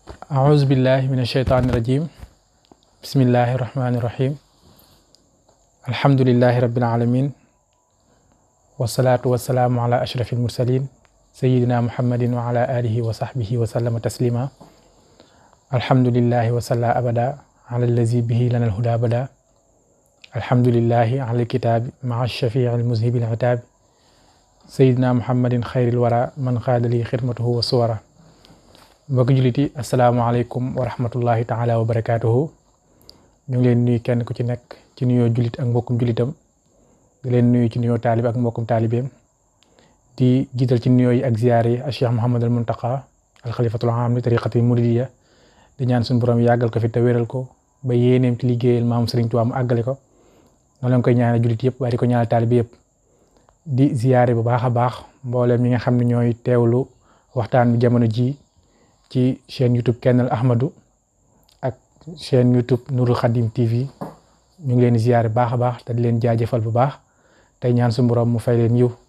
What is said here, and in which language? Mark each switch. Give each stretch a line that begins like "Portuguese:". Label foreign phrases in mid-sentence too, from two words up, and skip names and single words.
Arabic: أعوذ بالله من الشيطان الرجيم بسم الله الرحمن الرحيم الحمد لله رب العالمين والصلاة والسلام على أشرف المرسلين سيدنا محمد وعلى آله وصحبه وسلم تسليما الحمد لله وصلى أبدا على الذي به لنا الهدى بدا الحمد لله على الكتاب مع الشفيع المذهب العتاب سيدنا محمد خير الورى من قاد لي خدمته وصورة
Wolof: mbokk jullit yi
Arabic: السلام عليكم ورحمة الله تعالى وبركاته
Wolof: ñu ngi leen nuyu kenn ku ci nekk ci nuyoo jullit ak mbokkum jullitam di leen nuyu ci nuyoo taalib ak mbokkum taalibeem di jiital ci nuyoo yi ak ziyaar yi ak Cheikh Mouhamadul Muntaqa
Arabic: الخليفة العام للطريقة المريدية
Wolof: di ñaan suñu borom yàggal ko fi te wéral ko ba yéeneem ci liggéeyal maam Serigne Touba mu àggale ko noonu lañ koy ñaanal jullit yëpp waaye di ko ñaanal taalibe yëpp di ziyaare bu baax a baax mboolem ñi nga xam ne ñooy teewlu waxtaan bi jamono ji ci chaîne YouTube Kennel Ahmadou ak chaîne YouTube Nourul Khadim TV ñu ngi leen di ziyaare baax a baax te di leen jaajëfal bu baax tey ñaan suñu borom mu fay leen yiw